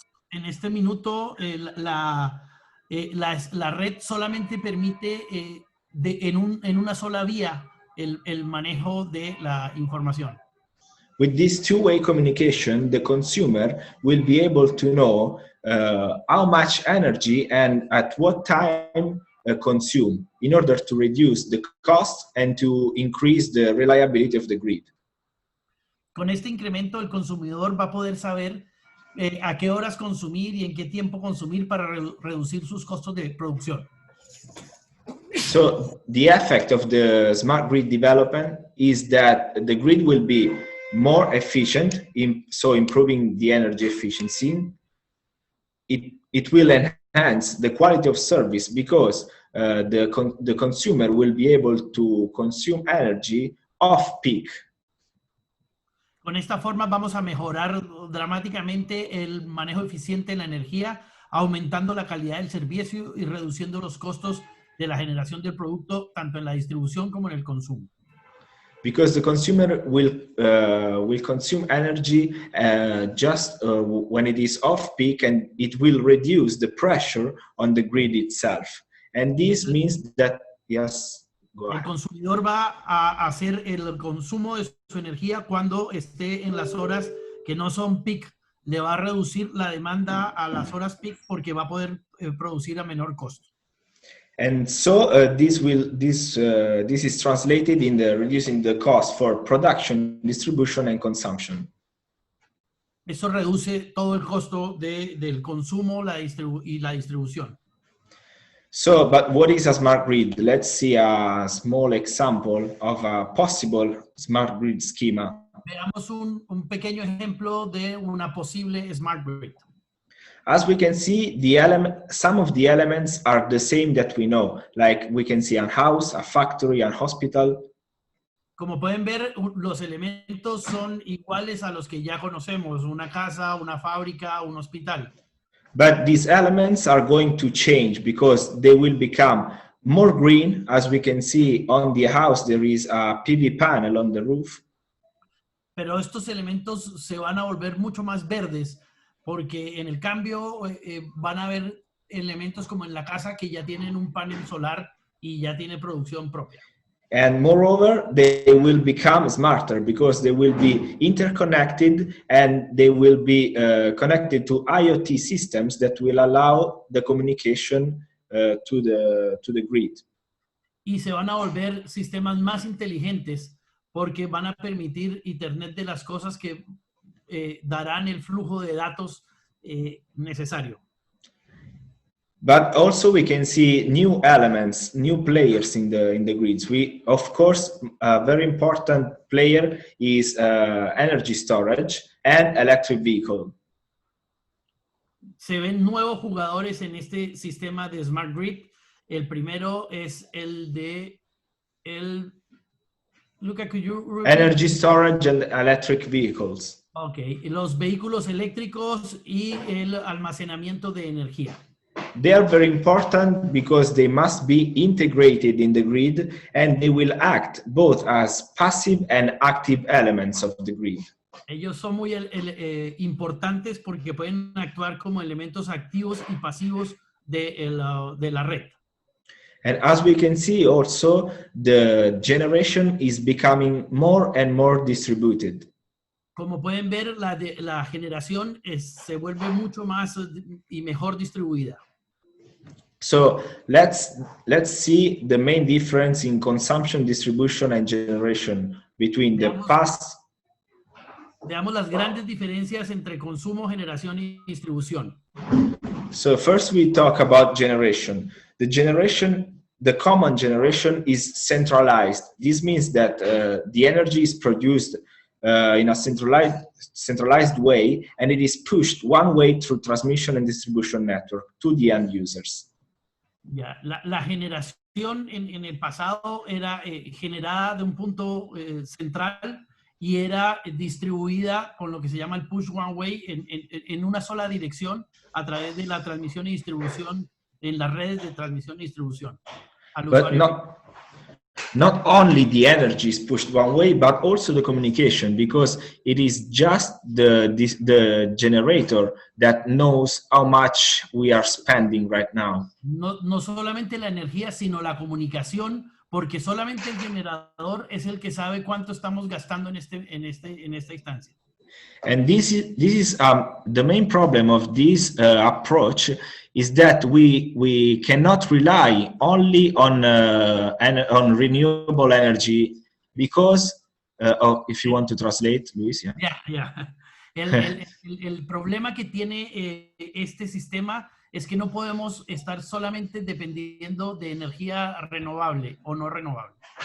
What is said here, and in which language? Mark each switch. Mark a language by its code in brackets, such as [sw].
[es] en este minuto la red solamente permite en una sola vía el manejo de la información. [en] With this two-way communication, the consumer will be able to know how much energy and at what time consume in order to reduce the cost and to increase the reliability of the grid. [es] Con este incremento, el consumidor va a poder saber a qué horas consumir y en qué tiempo consumir para reducir sus costos de producción. [en] So the effect of the smart grid development is that the grid will be more efficient, so improving the energy efficiency. It will enhance the quality of service because the consumer will be able to consume energy off peak. [es] Con esta forma vamos a mejorar dramáticamente el manejo eficiente de la energía, aumentando la calidad del servicio y reduciendo los costos de la generación del producto, tanto en la distribución como en el consumo. [en] Because the consumer will consume energy just when it is off peak, and it will reduce the pressure on the grid itself. And this means that, yes, go ahead. [es] El consumidor va a hacer el consumo de su energía cuando esté en las horas que no son peak. Le va a reducir la demanda a las horas peak porque va a poder producir a menor costo. [en] And so this is translated in the reducing the cost for production, distribution, and consumption. [es] Eso reduce todo el costo del consumo y la distribución. [en] So, but what is a smart grid? Let's see a small example of a possible smart grid schema. [es] Veamos un pequeño ejemplo de una posible smart grid. [en] As we can see, some of the elements are the same that we know, like we can see a house, a factory, a hospital. [es] Como pueden ver, los elementos son iguales a los que ya conocemos, una casa, una fábrica, un hospital. [en] But these elements are going to change because they will become more green. As we can see on the house, there is a PV panel on the roof. [es] Pero estos elementos se van a volver mucho más verdes porque en el cambio van a haber elementos como en la casa que ya tienen un panel solar y ya tiene producción propia. [en] And moreover, they will become smarter because they will be interconnected and they will be connected to IoT systems that will allow the communication to the grid. [es] Y se van a volver sistemas más inteligentes porque van a permitir Internet de las cosas que darán el flujo de datos necesario. [en] But also we can see new elements, new players in the grids. Of course, a very important player is energy storage and electric vehicle. [es] Se ven nuevos jugadores en este sistema de Smart Grid. El primero es el de [en] Luca, could you repeat? Energy storage and electric vehicles. [es] Okay, los vehículos eléctricos y el almacenamiento de energía. [en] They are very important because they must be integrated in the grid and they will act both as passive and active elements of the grid. [es] Ellos son muy importantes porque pueden actuar como elementos activos y pasivos de la red. [en] And as we can see also, the generation is becoming more and more distributed. [es] Como pueden ver, la generación se vuelve mucho más y mejor distribuida. [en] So let's see the main difference in consumption, distribution, and generation between the past. [es] Veamos las grandes diferencias entre consumo, generación y distribución. [en] So first we talk about generation. The common generation is centralized. This means that the energy is produced in a centralized way, and it is pushed one way through transmission and distribution network to the end users. [es] Ya, la generación en el pasado era generada de un punto central y era distribuida con lo que se llama el [en] push one way [es] en una sola dirección a través de la transmisión y distribución en las redes de transmisión y distribución. [en] But not only the energy is pushed one way, but also the communication, because it is just the generator that knows how much we are spending right now. [es] No solamente la energía, sino la comunicación, porque solamente el generador es el que sabe cuánto estamos gastando en esta instancia. [en] And this is the main problem of this approach is that we cannot rely only on renewable energy because if you want to translate, Luis, yeah. Yeah. [es] El problema que tiene este sistema es que no podemos estar solamente dependiendo de energía renovable o no renovable.